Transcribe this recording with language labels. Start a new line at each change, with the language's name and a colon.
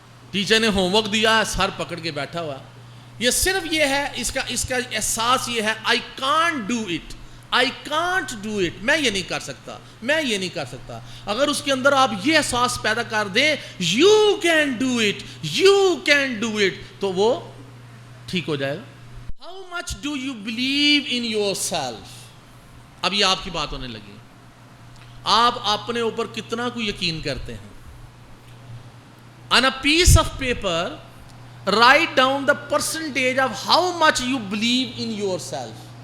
Urdu: Teacher نے home work دیا, سر پکڑ کے بیٹھا ہوا. یہ صرف یہ ہے, اس کا احساس یہ ہے,
English: I can't do it, I can't do it.
Urdu: میں یہ نہیں کر سکتا, میں یہ نہیں کر سکتا. اگر اس کے اندر آپ یہ احساس پیدا کر دیں
English: you can do it, you can do it,
Urdu: تو وہ ٹھیک ہو جائے گا.
English: How much do you believe in yourself?
Urdu: اب یہ آپ کی بات ہونے لگی. آپ اپنے اوپر کتنا کو یقین کرتے ہیں.
English: On a piece of paper, write down the percentage of how much you believe in yourself.